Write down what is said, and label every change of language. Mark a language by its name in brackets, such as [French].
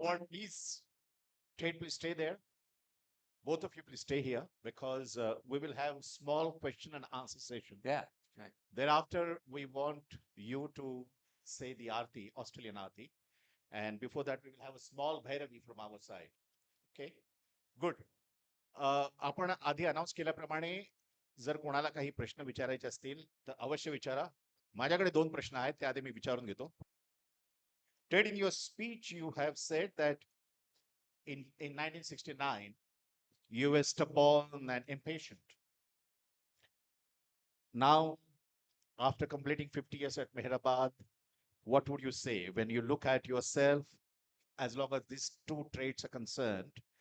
[English] Please, Tate, please stay there. Both of you, please stay here because we will have small question and answer session. Yeah. Right. Thereafter, we want you to say the Aarti, Australian Aarti. And before that, we will have a small Bhairavi from our side. Okay? Good. [Marathi] आपण आधी announce केल्याप्रमाणे जर कोणाला काही प्रश्न विचारायचे असतील तर अवश्य विचारा. माझ्याकडे 2 प्रश्न आहेत ते आधी मी विचारून घेतो. [English] Ted, in your speech, you have said that in 1969, you were stubborn and impatient. Now, after completing 50 years at Mehrabad, what would you say when you look at yourself, as long as these 2 traits are concerned?